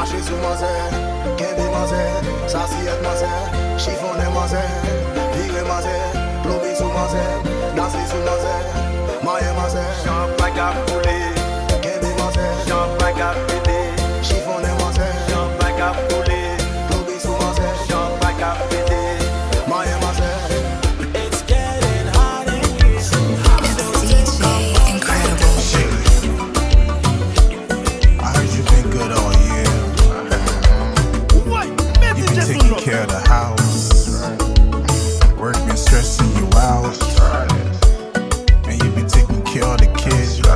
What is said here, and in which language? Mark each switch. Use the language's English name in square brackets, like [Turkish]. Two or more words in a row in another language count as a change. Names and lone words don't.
[Haitian Creole] sou manze, kembe manze, sasiyet manze, chifone manze, vire manze, plobi sou manze, dansi sou manze, maye manze, champagne a coulé, kembe manze, champagne a pété, chifone manze, champagne a coulé, plobi sou manze, champagne a pété, maye manze. [English] It's getting hot in here. DJ Incredible. I heard you've been good all year. You've been taking care of the house. Work been stressing you out. And you've been taking care of the kids.